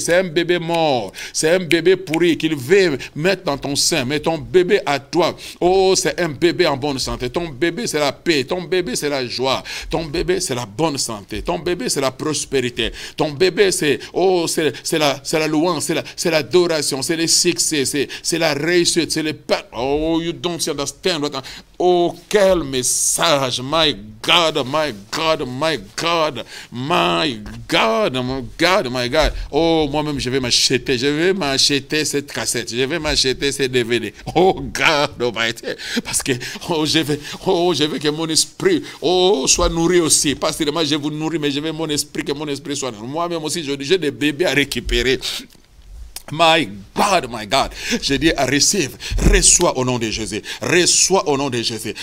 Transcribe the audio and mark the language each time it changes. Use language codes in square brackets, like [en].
[fr] C'est un bébé mort. C'est un bébé pourri qu'il veut mettre dans ton sein, mais ton bébé à toi, oh, c'est un bébé en bonne santé. Ton bébé, c'est la paix. Ton bébé, c'est la joie. Ton bébé, c'est la bonne santé. Ton bébé, c'est la prospérité. Ton bébé, c'est la louange, c'est l'adoration, c'est le succès, c'est la réussite, c'est le pain. [en] Oh, you don't understand. Oh, [fr] quel message. [en] My God, my God, my God, my God, my God, my God. [fr] Oh, moi-même, je vais m'acheter cette cassette, je vais m'acheter ces DVD. [en] Oh, God Almighty. [fr] Parce que, je veux que mon esprit, soit nourri aussi. Pas seulement je vous nourris, mais je veux que mon esprit soit nourri. Moi-même aussi, j'ai des bébés à récupérer. [en] My God, [fr] je dis à reçois au nom de Jésus, reçois au nom de Jésus.